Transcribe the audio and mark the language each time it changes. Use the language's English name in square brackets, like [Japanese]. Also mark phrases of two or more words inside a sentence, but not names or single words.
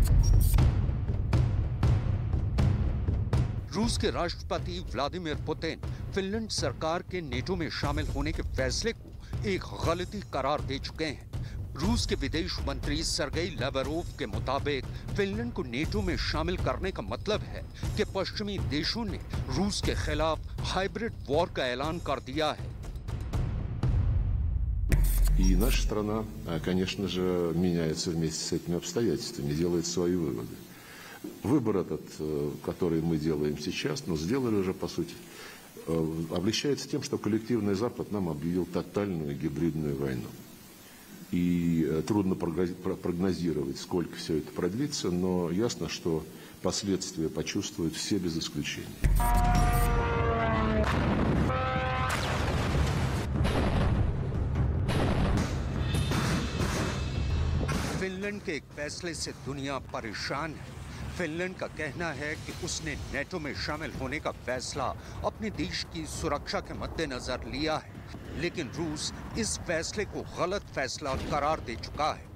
[Hindi] रूस के राष्ट्रपति व्लादिमीर पुतिन फिनलैंड सरकार के नेटो में शामिल होने के फैसले को एक गलती करार दे चुके हैं। रूस के विदेश मंत्री सर्गेई लावरोव के मुताबिक फिनलैंड को नेटो में शामिल करने का मतलब है कि पश्चिमी देशों ने रूस के खिलाफ [English] hybrid war [Hindi] का ऐलान कर दिया है। [Russian] И наша страна, конечно же, меняется вместе с этими обстоятельствами, делает свои выводы. Выбор этот, который мы делаем сейчас, но сделали уже, по сути, облегчается тем, что коллективный Запад нам объявил тотальную гибридную войну. И трудно прогнозировать, сколько все это продлится, но ясно, что последствия почувствуют все без исключения. [Hindi] फिनलैंड के एक फैसले से दुनिया परेशान है। फिनलैंड का कहना है कि उसने नेटो में शामिल होने का फैसला अपने देश की सुरक्षा के मद्देनजर लिया है, लेकिन रूस इस फैसले को गलत फैसला करार दे चुका है।